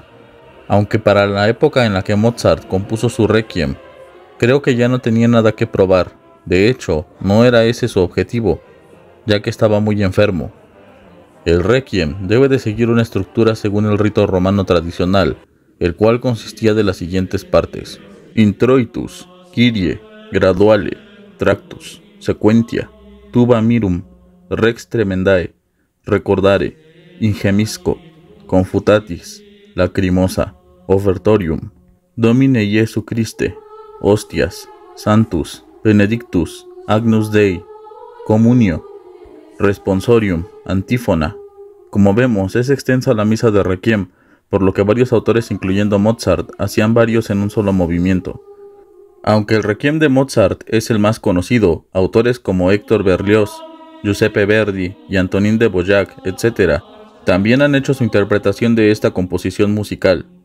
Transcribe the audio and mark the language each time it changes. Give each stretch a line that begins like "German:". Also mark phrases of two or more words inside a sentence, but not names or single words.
Spanish: Aunque para la época en la que Mozart compuso su Requiem, creo que ya no tenía nada que probar. De hecho, no era ese su objetivo, ya que estaba muy enfermo. El Requiem debe de seguir una estructura según el rito romano tradicional, el cual consistía de las siguientes partes: Introitus, Kyrie, Graduale, Tractus, Sequentia, Tuba Mirum, Rex Tremendae, Recordare, Ingemisco, Confutatis, Lacrimosa, Ofertorium, Domine Jesu Christe, Hostias, Santus, Benedictus, Agnus Dei, Comunio, Responsorium, Antífona. Como vemos, es extensa la misa de Requiem, por lo que varios autores, incluyendo Mozart, hacían varios en un solo movimiento. Aunque el Requiem de Mozart es el más conocido, autores como Héctor Berlioz, Giuseppe Verdi y Antonin Dvořák, etc., también han hecho su interpretación de esta composición musical.